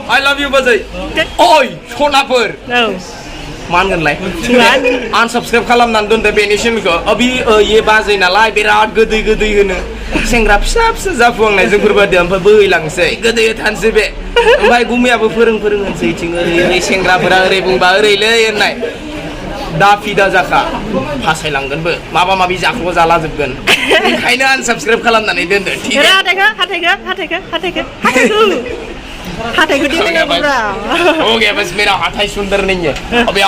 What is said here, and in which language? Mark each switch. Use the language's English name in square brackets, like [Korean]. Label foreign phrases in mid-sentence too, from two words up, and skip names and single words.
[English] love you [Bodo] बाजै ओइ सनाफोर मान होनलाय unsubscribe खालामनानै दोनदो बेनि चेनेलखौ अबि ये बाजै नालाय बिराद गोदै गोदै होनो सेंग्रा फिसा फिसा जाफुहांनाय जोंफोरबादि ओमफ्राय बोहैलांसै गोदै थानसै बे ओमफ्राय गुमैयाबो फोरों होनसै इथिं ओरै सेंग्राफोरा ओरै बुंबा ओरैलै होननाय दा फिदा जाखा फासायलांगोनबो माबा माबि जाखौ जाला जोबगोन ओंखायनो unsubscribe खालामनानै दोनदो ठीक हाथाइखौ दिखांना [Hindi] बुरा ओके बस मेरा हाथाइ सुंदर नहीं है अबे